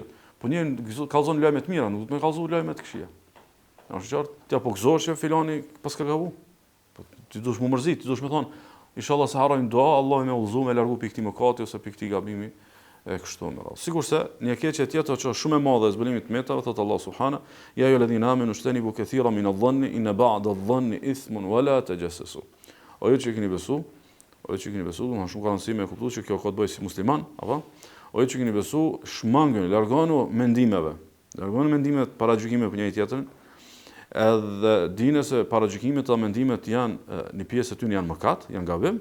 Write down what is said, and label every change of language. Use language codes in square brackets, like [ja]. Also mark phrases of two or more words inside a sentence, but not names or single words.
[sq] Po njëri kallzon lajme të mira, nuk do të më kallzo lajme të këqija. Është qartë? Ti apo gëzohesh që filani pas ka gabu? Po ti duhet më mërzit, ti duhet më thon, inshallah se harrojm dua, Allahu më udhëzoj me largu pikë mëkati ose pikë gabimi e kështu me radhë. Sigurisht një keqje tjetër që është shumë e madhe e zbulimit të metave, thot Allah subhana, [ar] يا أيها الذين آمنوا اجتنبوا كثيرا من الظن إن بعض الظن إثم ولا تجسسوا. [sq] O ju që keni besu, domethënë shumë ka rëndësi me kuptuar që kjo ka të bëjë si musliman, apo? O ju që keni besu, shmangën, largonu mendimeve. Largonu mendimet para gjykimeve për njëri tjetrin. Edhe dini se paragjykimet dhe mendimet janë një pjesë e tyre janë mëkat, janë gabim.